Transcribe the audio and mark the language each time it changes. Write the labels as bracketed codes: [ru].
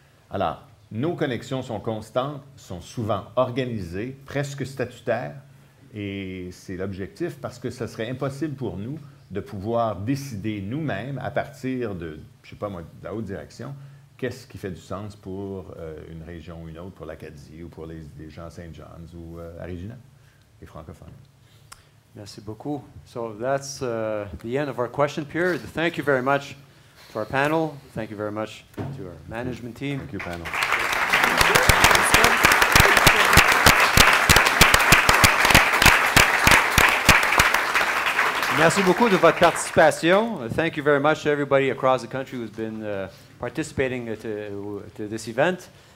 [fr] Alors, nos connexions sont constantes, sont souvent organisées, presque statutaires, et c'est l'objectif parce que ce serait impossible pour nous de pouvoir décider nous-mêmes à partir de, je ne sais pas moi, de la haute direction, qu'est-ce qui fait du sens pour une région ou une autre, pour l'Acadie ou pour les gens à St. John's ou à Regina, les francophones. Merci beaucoup. [en] So that's the end of our question period. Thank you very much to our panel. Thank you very much to our management team. Thank you, panel. [fr] Merci beaucoup de votre participation. [en] Thank you very much to everybody across the country who's been participating to this event.